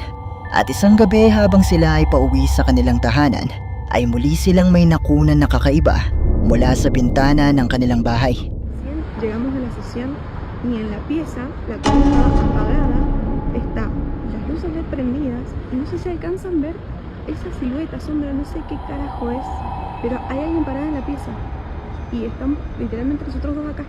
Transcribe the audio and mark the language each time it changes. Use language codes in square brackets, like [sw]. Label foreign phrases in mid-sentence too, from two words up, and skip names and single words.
[tl] At isang gabi habang sila ay pauwi sa kanilang tahanan ay muli silang may nakunan na kakaiba mula sa bintana ng kanilang bahay. [es] Llegamos a la sesión y en la pieza la cama estaba apagada, está las luces LED prendidas y no sé si alcanzan ver esa silueta, sombra, no sé qué carajo es, pero hay alguien parado en la pieza y estamos literalmente nosotros dos acá.